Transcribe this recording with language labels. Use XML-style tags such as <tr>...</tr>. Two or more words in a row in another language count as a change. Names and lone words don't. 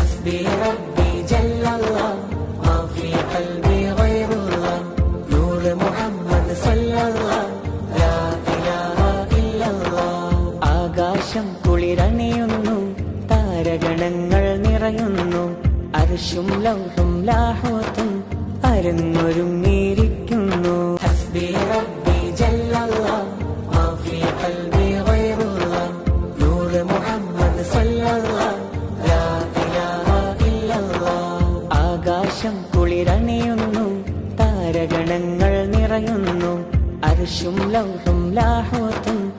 <ar>حسبي ربي جل الله ما في قلبي غير الله نور محمد صلى الله لا إله إلا الله</ar> <ml>ആകാശം കുളിരണിയുന്നു താരഗണങ്ങൾ നിറയുന്നു അർശും ലൗഹും ലാഹൂത്തും</ml> <ar>അരങ്ങൊരുങ്ങിയിരിക്കുന്നു حسبي ربي جل الله ما في قلبي غير الله نور محمد صلى الله لا إله إلا الله</ar> <ml>ആകാശം കുളിരണിയുന്നു താരഗണങ്ങൾ നിറയുന്നു അർശും ലൗഹും ലാഹൂത്തും</ml>